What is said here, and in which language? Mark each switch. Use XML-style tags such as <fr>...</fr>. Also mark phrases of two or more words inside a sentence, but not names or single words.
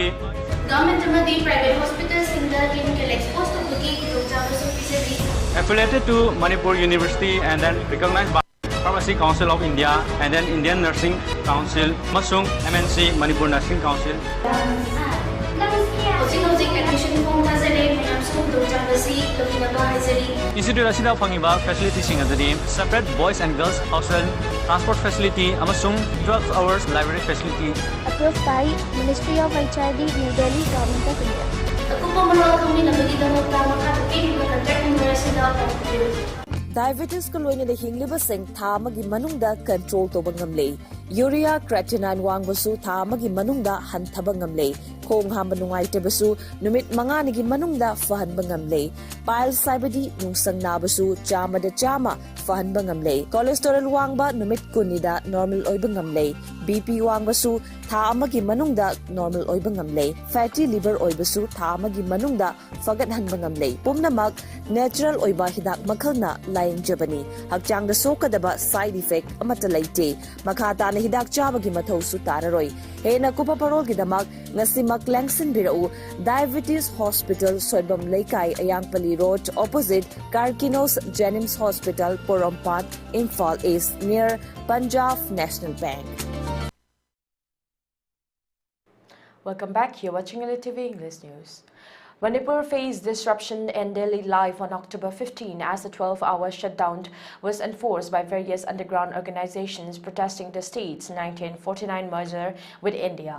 <en>Government private hospitals in the clinical exposed to cooking, affiliated to Manipur University and then recognized by Pharmacy Council of India and then Indian Nursing Council, Masung MNC Manipur Nursing Council.</en> <mni>Institute asida fangiba facility sing adadi</mni> <en>separate boys and girls hostel, transport facility,</en> <mni>amasung</mni> <en>12 hours library facility. Approved by Ministry of HRD, New Delhi, Government of India.</en> <mni>Diabetes ko loina de hingliba sing thamagi manungda control to bangamle.</mni> <en>Urea creatinine</en> <mni>wangbasu thamagi manungda hantaba ngamle. Khong hamba nungaite basu numit mangani gi manungda fahan bangamle. Pile saibadi nungsang nabasu chama da chama fahan bangamle. Cholesterol wangba numit kunida normal oy bangamle. BP wangbasu thamagi manungda normal oy bangamle.</mni> <en>Fatty liver</en> <mni>oy basu thamagi manungda fagat han bangamle. Pumnamak natural oy ba hidak makhalna laying jabani. Hakchang da sokadaba</mni> <en>side effect</en> <mni>amata laite. Makata na hidak chabagi mathaw su tararoi. Hena kupa parol gidamak ngasi Gidmak Langson Birau, Diabetes Hospital, Soybam Laikai, Ayangpali Road, opposite Karkinos Jennings Hospital, Porompat, Imphal East, near Punjab National Bank.</mni> <en>Welcome back. You're watching ELITETV English News. Manipur faced disruption in daily life on October 15 as a 12-hour shutdown was enforced by various underground organizations protesting the state's 1949 merger with India.</en>